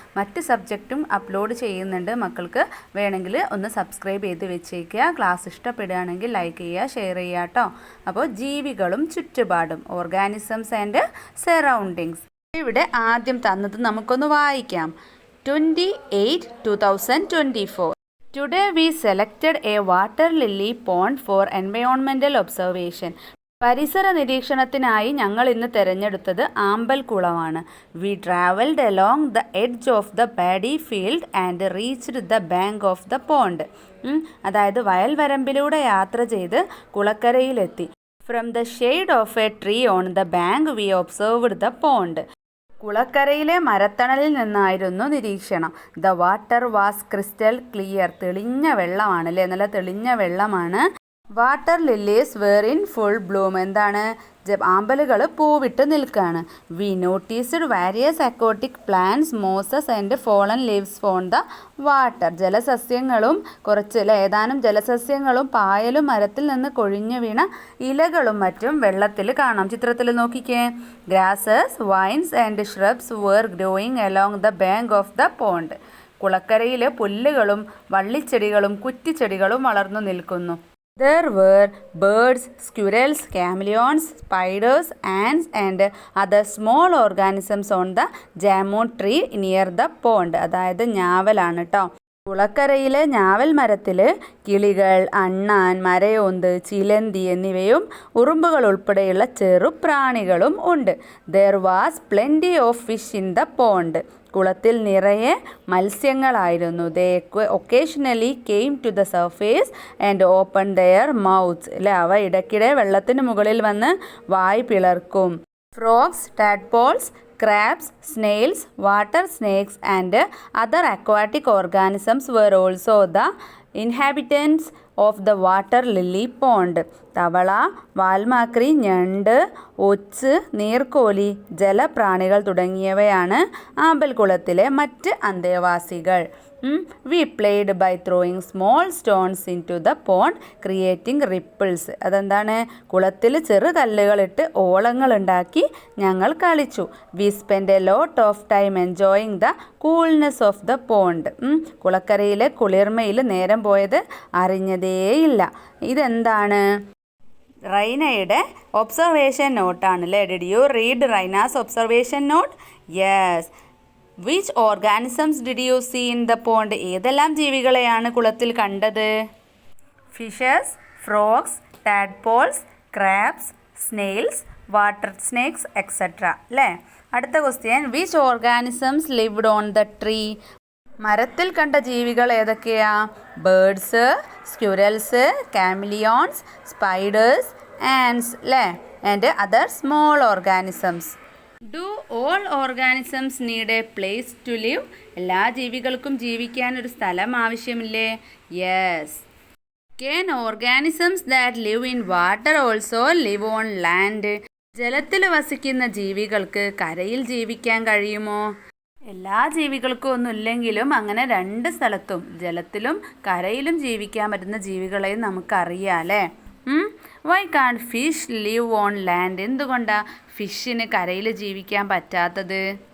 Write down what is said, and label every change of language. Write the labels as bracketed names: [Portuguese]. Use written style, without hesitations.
[Malayalam] മറ്റ് സബ്ജക്റ്റും അപ്ലോഡ് ചെയ്യുന്നുണ്ട്. മക്കൾക്ക് വേണമെങ്കിൽ ഒന്ന് സബ്സ്ക്രൈബ് ചെയ്ത് വെച്ചേക്കുക. ക്ലാസ് ഇഷ്ടപ്പെടുകയാണെങ്കിൽ ലൈക്ക് ചെയ്യുക, ഷെയർ ചെയ്യുക കേട്ടോ. അപ്പോൾ ജീവികളും ചുറ്റുപാടും, [English] Organisms and surroundings. [Malayalam] ഇവിടെ ആദ്യം തന്നത് നമുക്കൊന്ന് വായിക്കാം. 28/2024. [English] Today we selected a water lily pond for environmental observation. [Malayalam] പരിസര നിരീക്ഷണത്തിനായി ഞങ്ങൾ ഇന്ന് തിരഞ്ഞെടുത്തത് ആമ്പൽ കുളമാണ്. [English] We traveled along the edge of the paddy field and reached the bank of the pond. [Malayalam] അതായത് വയൽവരമ്പിലൂടെ യാത്ര ചെയ്ത് കുളക്കരയിലെത്തി. [English] From the shade of a tree on the bank we observed the pond. [Malayalam] കുളക്കരയിലെ മരത്തണലിൽ നിന്നായിരുന്നു നിരീക്ഷണം. [English] The water was crystal clear. [Malayalam] തെളിഞ്ഞ വെള്ളമാണ് അല്ലേ, നല്ല തെളിഞ്ഞ വെള്ളമാണ്. [English] Water lilies were in full bloom. [Malayalam] എന്താണ്? ആമ്പലുകൾ പൂവിട്ട് നിൽക്കുകയാണ്. [English] We noticed various aquatic plants, mosses and fallen leaves on the water. [Malayalam] ജലസസ്യങ്ങളും ഏതാനും ജലസസ്യങ്ങളും പായലും മരത്തിൽ നിന്ന് കൊഴിഞ്ഞു വീണ ഇലകളും മറ്റും വെള്ളത്തിൽ കാണാം. ചിത്രത്തിൽ നോക്കിക്കേ. [English] Grasses, vines and shrubs were growing along the bank of the pond. [Malayalam] കുളക്കരയിൽ പുല്ലുകളും വള്ളിച്ചെടികളും കുറ്റിച്ചെടികളും വളർന്നു നിൽക്കുന്നു. [English] There were birds, squirrels, chameleons, spiders, ants and other small organisms on the jamon tree near the pond. [Malayalam] അതായത് ഞാവലാണ് കേട്ടോ. കുളക്കരയിലെ ഞാവൽ മരത്തിൽ കിളികൾ, അണ്ണാൻ, മരയോന്ത്, ചിലന്തി എന്നിവയും ഉറുമ്പുകൾ ഉൾപ്പെടെയുള്ള ചെറുപ്രാണികളും ഉണ്ട്. [English] There was plenty of fish in the pond. [Malayalam] കുളത്തിൽ നിറയെ മത്സ്യങ്ങളായിരുന്നു. [English] They occasionally came to the surface and opened their mouths. [Malayalam] അല്ലേ, അവ ഇടയ്ക്കിടെ വെള്ളത്തിന് മുകളിൽ വന്ന് വായ് പിളർക്കും. [English] Frogs, tadpoles, crabs, snails, water snakes and other aquatic organisms were also the inhabitants of the water lily pond. [Malayalam] തവള, വാൽമാക്രി, ഞണ്ട്, ഒച്ച്, നീർക്കോലി, ജലപ്രാണികൾ തുടങ്ങിയവയാണ് ആമ്പൽക്കുളത്തിലെ മറ്റ് അന്തേവാസികൾ. [English] We played by throwing small stones into the pond, creating ripples. [Malayalam] അതെന്താണ്? കുളത്തിൽ ചെറുകല്ലുകളിട്ട് ഓളങ്ങളുണ്ടാക്കി ഞങ്ങൾ കളിച്ചു. [English] We spent a lot of time enjoying the coolness of the pond. [Malayalam] കുളക്കരയിലെ കുളിർമയിൽ നേരം പോയത് അറിഞ്ഞതേയില്ല. ഇതെന്താണ്? റൈനയുടെ observation നോട്ടാണല്ലേ. [English] Did you read Raina's observation note? Yes. Which organisms did you see in the pond? [Malayalam] ഏതെല്ലാം ജീവികളെയാണ് കുളത്തിൽ കണ്ടത്? [English] fishes, frogs, tadpoles, crabs, snails, water snakes etcetera [Malayalam] അല്ലേ. അടുത്ത question. [English] Which organisms lived on the tree? [Malayalam] മരത്തിൽ കണ്ട ജീവികൾ ഏതൊക്കെയാ? [English] Birds, squirrels, chameleons, spiders, ants അല്ലേ, and other small organisms. Do all organisms need a place to live? [Malayalam] എല്ലാ ജീവികൾക്കും ജീവിക്കാൻ ഒരു സ്ഥലം ആവശ്യമില്ലേ? [English] Yes. Can organisms that live in water also live on land? [Malayalam] ജലത്തിൽ വസിക്കുന്ന ജീവികൾക്ക് കരയിൽ ജീവിക്കാൻ കഴിയുമോ? എല്ലാ ജീവികൾക്കും ഒന്നുമില്ലെങ്കിലും അങ്ങനെ രണ്ട് സ്ഥലത്തും, ജലത്തിലും കരയിലും ജീവിക്കാൻ പറ്റുന്ന ജീവികളെയും നമുക്കറിയാം അല്ലേ. [English] Why can fish live on land? [Malayalam] എന്തുകൊണ്ടാണ് ഫിഷിന് കരയിൽ ജീവിക്കാൻ പറ്റാത്തത്?